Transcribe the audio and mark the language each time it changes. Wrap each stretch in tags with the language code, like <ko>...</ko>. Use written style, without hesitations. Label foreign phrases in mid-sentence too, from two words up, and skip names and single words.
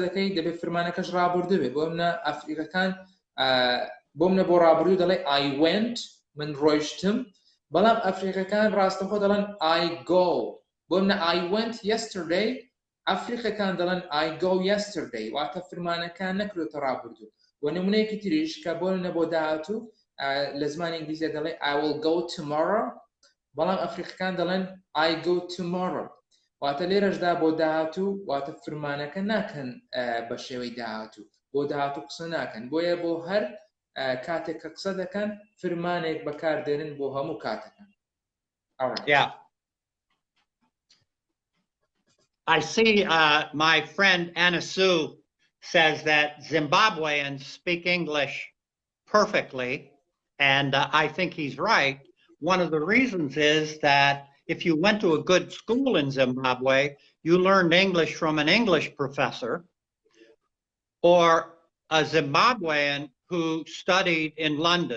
<ckb>دەکەی دەبێت فرمانەکەش ڕابردوو بێت بۆ منە ئەفریقەکان بۆ منە بۆ ڕابردوو دەڵێ</ckb> <en>I went</en> <ckb>من ڕۆیشتم بەڵام ئەفریقەکان ڕاستەخۆ دەڵێن</ckb> <en>I go</en> <ckb>بۆ منە</ckb> <en>I went yesterday</en> <ckb>ئەفریقەکان دەڵێن</ckb> <en>I go yesterday</en> <ckb>واتە فرمانەکان نەکرێتە ڕابردوو و نمونەیەکی تریش کە بۆ منە بۆ داهاتوو لە زمانی ئینگلیزیە دەڵێ</ckb> <en>I will go tomorrow</en> <ckb>بەڵام ئەفریقەکان دەڵێن</ckb> <en>I go tomorrow</en> <ckb>واتە لێرەشدا بۆ داهاتوو واتە فرمانەکە ناکەن بە شێوەی داهاتوو بۆ داهاتوو قسە ناکەن بۆیە بۆ هەر کاتێک کە قسە دەکەن فرمانێک بەکاردێنن بۆ هەموو کاتەکان.</ckb> <en>Yeah. I see my friend Anna Sue says that Zimbabweans speak English perfectly, and I think he's right. One of the reasons is that if you went to a good school in Zimbabwe, you learned English from an English professor or a Zimbabwean who studied in London.</en>